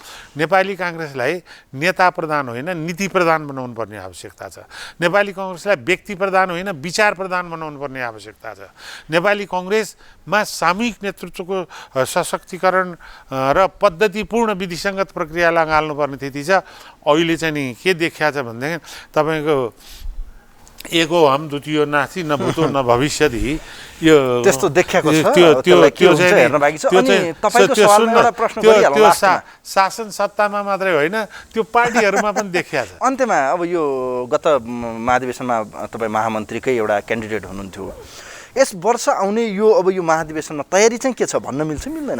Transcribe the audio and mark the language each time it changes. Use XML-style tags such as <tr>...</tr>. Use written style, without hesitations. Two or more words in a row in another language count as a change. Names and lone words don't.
<ne>नेपाली काङ्ग्रेसलाई नेता प्रधान होइन, नीति प्रधान बनाउनु पर्ने आवश्यकता छ। नेपाली कङ्ग्रेसलाई व्यक्ति प्रधान होइन, विचार प्रधान बनाउनु पर्ने आवश्यकता छ। नेपाली कङ्ग्रेसमा सामूहिक नेतृत्वको सशक्तिकरण र पद्धतिपूर्ण विधिसङ्गत प्रक्रियालाई हाल्नुपर्ने स्थिति छ। अहिले चाहिँ नि के देखिया छ भनेदेखि तपाईँको</ne> <sa>एको हम द्वितीय नास्ति न भूतो न भविष्यति,</sa> <ne>यो त्यस्तो देखिएको छ। त्यो शासन सत्तामा मात्रै होइन, त्यो पार्टीहरूमा पनि देखिया छ। अन्त्यमा अब यो गत महाधिवेशनमा तपाईँ महामन्त्रीकै एउटा क्यान्डिडेट हुनुहुन्थ्यो। यस वर्ष आउने अब यो महाधिवेशनमा तयारी चाहिँ के छ भन्न मिल्छ मिल्दैन?</ne>